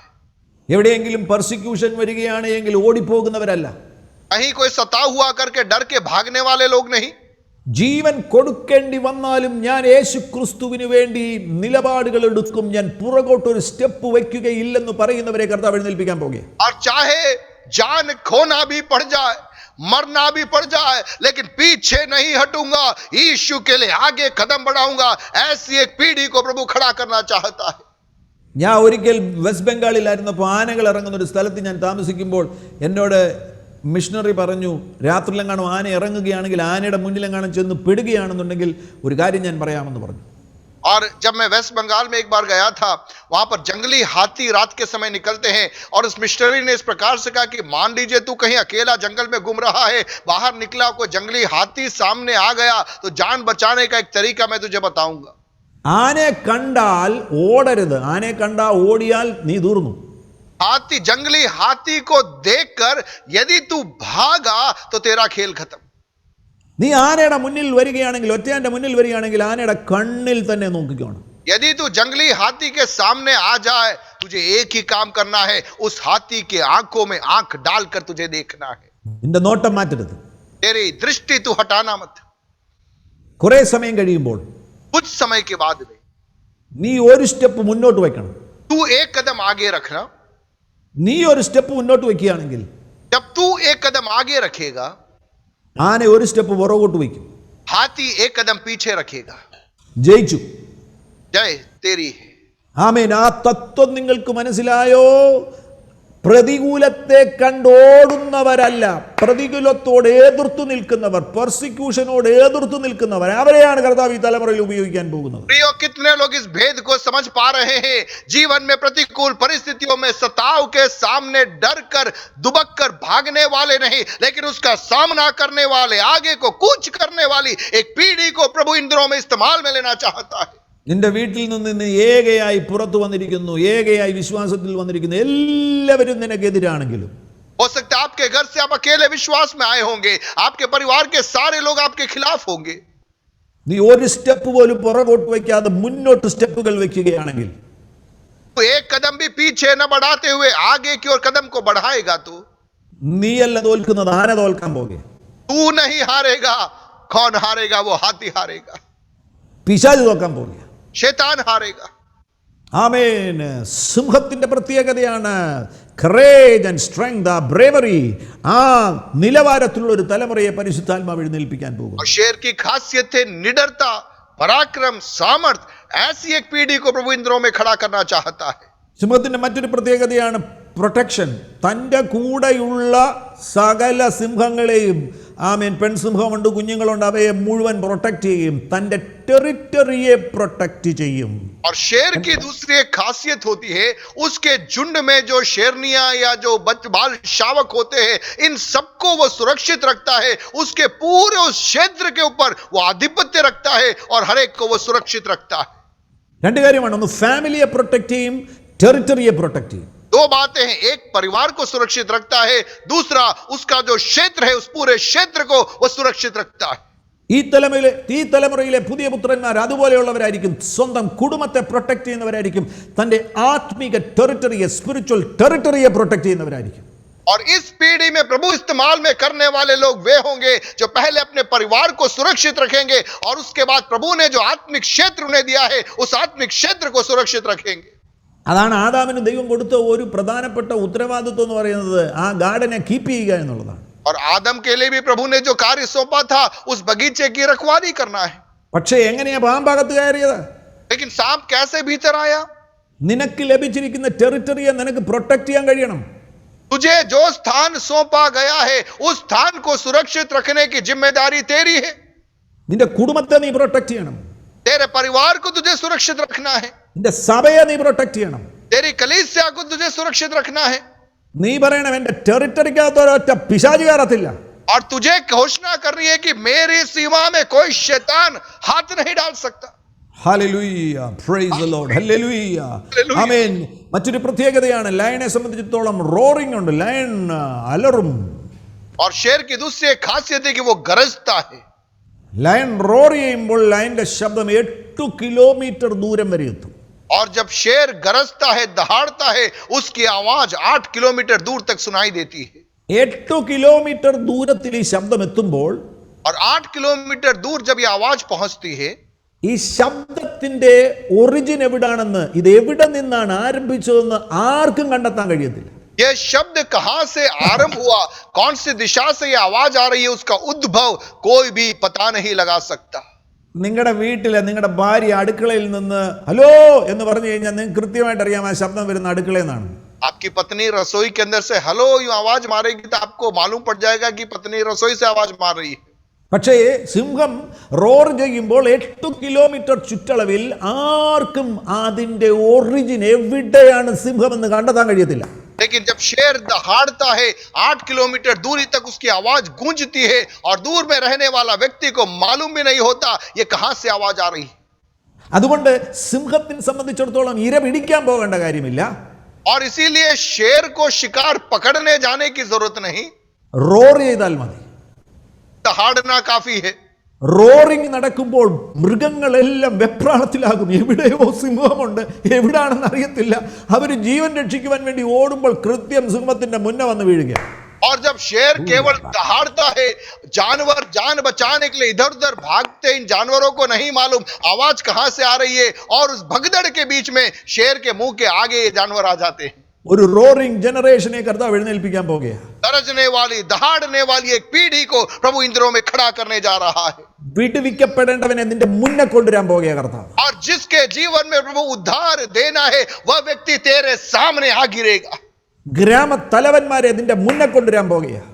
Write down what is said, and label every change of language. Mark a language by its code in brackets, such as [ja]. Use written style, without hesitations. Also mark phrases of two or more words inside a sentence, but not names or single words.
[ml] എവിടെയെങ്കിലും പെർസിക്യൂഷൻ വരികയാണ് എങ്കിൽ ഓടിപ്പോകുന്നവരല്ല. [hi] कहीं कोई सता हुआ करके डर के भागने वाले लोग नहीं. [ml] ജീവൻ കൊടുക്കേണ്ടി വന്നാലും ഞാൻ യേശു ക്രിസ്തുവിന് വേണ്ടി നിലപാടുകൾ എടുക്കും, ഞാൻ പുറകോട്ടൊരു സ്റ്റെപ്പ് വയ്ക്കുകയില്ലെന്ന് പറയുന്നവരെ കർത്താവ് എഴുന്നേൽപ്പിക്കാൻ പോകുകയാണ്. [hi] और चाहे जान खोना भी पड़ जाए, मरना भी पड़ जाए, लेकिन पीछे नहीं हटूंगा, यीशु के लिए आगे कदम बढ़ाऊंगा, ऐसी एक पीढ़ी को प्रभु खड़ा करना चाहता है. [ml] ഞാൻ ഒരിക്കൽ വെസ്റ്റ് ബംഗാളിലായിരുന്നപ്പോൾ ആനകൾ ഇറങ്ങുന്ന ഒരു സ്ഥലത്ത് ഞാൻ താമസിക്കുമ്പോൾ എന്നോട് മിഷണറി പറഞ്ഞു, രാത്രിയിലെങ്ങാനും ആന ഇറങ്ങുകയാണെങ്കിൽ ആനയുടെ മുന്നിലെങ്ങാനും ചെന്ന് പെടുകയാണെന്നുണ്ടെങ്കിൽ ഒരു കാര്യം ഞാൻ പറയാമെന്ന് പറഞ്ഞു. [hi] और जब मैं वेस्ट बंगाल में एक बार गया था, वहां पर जंगली हाथी रात के समय निकलते हैं, और उस मिशनरी ने इस प्रकार से कहा कि मान लीजिए तू कहीं अकेला जंगल में घूम रहा है, बाहर निकला कोई जंगली हाथी सामने आ गया तो जान बचाने का एक तरीका मैं तुझे बताऊंगा. [ml] ആനയെ കണ്ടാൽ ഓടരുത്, ആനയെ കണ്ടാൽ ഓടിയാൽ നീ തീർന്നു. [hi] हाथी, जंगली हाथी को देखकर यदि तू भागा तो तेरा खेल खत्म. [ml] നീ ആനയുടെ മുന്നിൽ വരികയാണെങ്കിൽ, ഒറ്റയാന്റെ മുന്നിൽ വരികയാണെങ്കിൽ ആനയുടെ കണ്ണിൽ തന്നെ നോക്കിക്കോണം. [hi] यदि तू जंगली हाथी के सामने आ जाए, तुझे एक ही काम करना है, उस हाथी के आंखों में आंख डालकर तुझे देखना है. [ml] നിന്റെ നോട്ടം മാറ്റരുത്. [hi] तेरी दृष्टि तू हटाना मत. [ml] കുറെ സമയം കഴിയുമ്പോൾ [hi] कुछ समय के बाद में [ml] നീ ഒരു സ്റ്റെപ്പ് മുന്നോട്ട് വയ്ക്കണം. [hi] तू एक कदम आगे रखना. [ml] നീ ഒരു സ്റ്റെപ്പ് മുന്നോട്ട് വയ്ക്കുകയാണെങ്കിൽ [hi] जब तू एक कदम आगे रखेगा, [ml] ആന ഒരു സ്റ്റെപ്പ് പുറകോട്ട് വയ്ക്കും. [hi] हाथी एक कदम पीछे रखेगा. [ml] ജയിച്ചു. [hi] जय तेरी है. [ml] ആമേൻ. ആ തത്വം നിങ്ങൾക്ക് മനസ്സിലായോ? പ്രതികൂലത്തെ കണ്ടോടുന്നവരല്ല, പ്രതികൂലത്തോട് എതിർത്തു നിൽക്കുന്നവർ, പെർസിക്യൂഷനോട് എതിർത്തു നിൽക്കുന്നവർ, അവരെയാണ് കർത്താവ് ഈ തലമുറയിൽ ഉപയോഗിക്കാൻ പോകുന്നത്. [hi] प्रियो, कितने लोग इस भेद को समझ पा रहे हैं? जीवन में प्रतिकूल परिस्थितियों में सताव के सामने डर कर दुबक कर भागने वाले नहीं, लेकिन उसका सामना करने वाले, आगे को कूच करने वाली एक पीढ़ी को प्रभु इन दिनों में इस्तेमाल में लेना चाहता है. [ml] നിന്റെ വീട്ടിൽ നിന്ന് ഏകയായി പുറത്തു വന്നിരിക്കുന്നു, ഏകയായി വിശ്വാസത്തിൽ വന്നിരിക്കുന്നു എല്ലാവരും നിനക്കെതിരാണെങ്കിലും, [hi] हो सकता है आपके घर से आप अकेले विश्वास में आए होंगे, आपके परिवार के सारे लोग आपके खिलाफ होंगे. [ml] നീ ഒരു സ്റ്റെപ്പ് പോലും പുറകോട്ട് വയ്ക്കാതെ മുന്നോട്ട് സ്റ്റെപ്പുകൾ വെക്കുകയാണെങ്കിൽ, [hi] तो एक कदम भी पीछे न बढ़ाते हुए आगे की ओर कदम को बढ़ाएगा तो [ml] നീയല്ല തോൽക്കുന്നത്, ആന തോൽക്കാൻ പോകെ. [hi] तू नहीं हारेगा. कौन हारेगा? वो हाथी हारेगा, [ml] പിശാച് തോൽക്കാൻ പോകെ. [hi] शैतान हारेगा. [ml] ആമേൻ. സിംഹത്തിന്റെ പ്രത്യേകതയാണ് [en] courage and strength, [ml] ആ ബ്രേവറി. ആ നിലവാരത്തിലുള്ള ഒരു തലമുറയെ പരിശുദ്ധാത്മാവ് എഴുന്നേൽപ്പിക്കാൻ പോകും. [hi] और शेर की खासियत है निडरता, पराक्रम, सामर्थ. ऐसी एक पीढ़ी को प्रभु इन दिनों में खड़ा करना चाहता है. [ml] സിംഹത്തിന്റെ മറ്റൊരു പ്രത്യേകതയാണ് പ്രൊട്ടക്ഷൻ. തൻ്റെ കൂടെയുള്ള സകല സിംഹങ്ങളെയും, ആമേൻ, പെൺസിംഹമുണ്ട്, കുഞ്ഞുങ്ങളുണ്ട്, അവയെ മുഴുവൻ പ്രൊട്ടക്ട് ചെയ്യും, തൻ്റെ [en] territory protect [ml] ചെയ്യും. [hi] और शेर की दूसरी एक खासियत होती है, उसके झुंड में जो शेरनियां या जो बाल शावक होते हैं, इन सबको वो सुरक्षित रखता है. उसके पूरे उस क्षेत्र के ऊपर वो आधिपत्य रखता है और हर एक को वो सुरक्षित रखता है. [ml] രണ്ട് കാര്യമാണ്. ഒന്ന് [en] family protect [ml] ചെയ്യും, [en] territory protect [ml] ചെയ്യും. [hi] दो बातें हैं. एक परिवार को सुरक्षित रखता है, दूसरा उसका जो क्षेत्र है उस पूरे क्षेत्र को वो सुरक्षित रखता है. [ml] ഈ തലമുറയിലെ പുതിയ പുത്രന്മാർ അതുപോലെയുള്ളവരായിരിക്കും. സ്വന്തം കുടുംബത്തെ പ്രൊട്ടക്ട് ചെയ്യുന്നവരായിരിക്കും. തൻ്റെ ആത്മീക ടെറിറ്ററിയെ, [en] spiritual territory protect [ml] ചെയ്യുന്നവരായിരിക്കും. [hi] और इस पीढ़ी में प्रभु इस्तेमाल में करने वाले लोग वे होंगे जो पहले अपने परिवार को सुरक्षित रखेंगे और उसके बाद प्रभु ने जो आत्मिक क्षेत्र उन्हें दिया है उस आत्मिक क्षेत्र को सुरक्षित रखेंगे. [ml] അതാണ് ആദാമിന് ദൈവം കൊടുത്ത ഒരു പ്രധാനപ്പെട്ട ഉത്തരവാദിത്വം എന്ന് പറയുന്നത്, ആ [en] garden keep [ml] ചെയ്യുക എന്നുള്ളതാണ്. [hi] और आदम के लिए भी प्रभु ने जो कार्य सौंपा था उस बगीचे की रखवाली करना है. [ml] പക്ഷേ എങ്ങനെയാ പാമ്പകത്ത് കയറിയത്? [hi] लेकिन सांप कैसे भीतर आया? [ml] നിനക്ക് ലഭിച്ചിരിക്കുന്ന ടെറിറ്ററിയെ നിനക്ക് പ്രൊട്ടക്ട് ചെയ്യാൻ കഴിയണം. [hi] तुझे जो स्थान सौंपा गया है उस स्थान को सुरक्षित रखने की जिम्मेदारी तेरी है. [ml] നിന്റെ കുടുംബത്തെ നീ പ്രൊട്ടക്ട് ചെയ്യണം. [hi] तेरे परिवार को तुझे सुरक्षित रखना है. [ml] നിന്റെ സഭയെ നീ പ്രൊട്ടക്ട് ചെയ്യണം. [hi] तेरी कलीसिया को तुझे सुरक्षित रखना है. [ml] നീ പറയണം, എന്റെ ടെറിറ്ററിക്കകത്ത് ഒരൊറ്റ പിശാച് കയറത്തില്ല. [hi] और तुझे घोषणा करनी है कि मेरी सीमा में कोई शैतान हाथ नहीं डाल सकता. [en] Hallelujah, praise the Lord, Hallelujah, Amen. [ml] മറ്റൊരു പ്രത്യേകതയാണ്, ലയനെ സംബന്ധിച്ചിടത്തോളം റോറിംഗ് ഉണ്ട്. ലയൺ അലറും. [hi] और शेर की दूसरी एक खासियत है कि वो गरजता है. [en] lion roar [ml] ചെയ്യുമ്പോൾ ലയന്റെ ശബ്ദം 8 കിലോമീറ്റർ ദൂരം വരെ എത്തും. [hi] और जब शेर गरजता है, दहाड़ता है, उसकी आवाज 8 किलोमीटर दूर तक सुनाई देती है. [ml] 8 കിലോമീറ്റർ ദൂരത്തിൽ ഈ ശബ്ദം എത്തുമ്പോൾ, [hi] और 8 किलोमीटर दूर जब ये आवाज पहुंचती है, [ml] ഈ ശബ്ദത്തിന്റെ ഒറിജിൻ എവിടാണെന്ന്, ഇത് എവിടെ നിന്നാണ് ആരംഭിച്ചതെന്ന് ആർക്കും കണ്ടെത്താൻ കഴിയത്തില്ല. [hi] यह शब्द कहां से आरंभ हुआ, कौन सी दिशा से यह आवाज आ रही है, उसका उद्भव कोई भी पता नहीं लगा सकता. [ml] നിങ്ങളുടെ വീട്ടിലെ നിങ്ങളുടെ ഭാര്യ അടുക്കളയിൽ നിന്ന് ഹലോ എന്ന് പറഞ്ഞു കഴിഞ്ഞാൽ നിങ്ങൾക്ക് കൃത്യമായിട്ട് അറിയാം ആ ശബ്ദം വരുന്ന അടുക്കളയിൽ നിന്നാണ്. [hi] आपकी पत्नी रसोई के अंदर से हेलो यूं आवाज मारेगी तो आपको मालूम पड़ जाएगा कि पत्नी रसोई से आवाज मार रही है। [ml] പക്ഷേ സിംഹം റോർ ചെയ്യുമ്പോൾ 8 കിലോമീറ്റർ ചുറ്റളവിൽ ആർക്കും അതിൻ്റെ ഒറിജിൻ എവിടെയാണ് സിംഹം എന്ന് കണ്ടെത്താൻ കഴിയത്തില്ല. [hi] लेकिन जब शेर दहाड़ता है 8 किलोमीटर दूरी तक उसकी आवाज गूंजती है और दूर में रहने वाला व्यक्ति को मालूम भी नहीं होता ये कहां से आवाज आ रही है। [ml] അതുകൊണ്ട് സിംഹത്തിനെ സംബന്ധിച്ചിടത്തോളം ഇര പിടിക്കാൻ പോകേണ്ട കാര്യമില്ല. [hi] और इसीलिए शेर को शिकार पकड़ने जाने की जरूरत नहीं, [ml] റോർ ചെയ്താൽ മതി. [hi] दहाड़ना काफी है। [ml] റോറിങ് നടക്കുമ്പോൾ മൃഗങ്ങളെല്ലാം വെപ്രാളത്തിലാകും. എവിടെയോ സിംഹമുണ്ട്, എവിടാണെന്ന് അറിയത്തില്ല. അവർ ജീവൻ രക്ഷിക്കുവാൻ വേണ്ടി ഓടുമ്പോൾ കൃത്യം സിംഹത്തിന്റെ മുന്നേ വന്ന് വീഴുക. [hi] और जब शेर केवल दहाड़ता है, जानवर जान बचाने के लिए इधर उधर भागते, इन जानवरों को नहीं मालूम आवाज कहां से आ रही है और उस भगदड़ के बीच में शेर के मुंह के आगे ये जानवर आ जाते हैं। [ml] ഒരു [en] roaring generation [ml] കർത്താവ് എഴുന്നേൽപ്പിക്കാൻ പോകുകയാണ്. [hi] गरजने वाली दहाड़ने वाली एक पीढ़ी को प्रभु इन दिनों में खड़ा करने जा रहा है। [ml] വിടുവിക്കപ്പെടേണ്ടവനെ നിന്റെ മുന്നേ കൊണ്ടുവരാൻ പോകുകയാണ് കർത്താവ്. [hi] और जिसके जीवन में प्रभु उद्धार देना है वह व्यक्ति तेरे सामने आ गिरेगा। [ml] ഗ്രാമ തലവന്മാരെ നിന്റെ മുന്നേ കൊണ്ടുവരാൻ പോകുകയാണ്.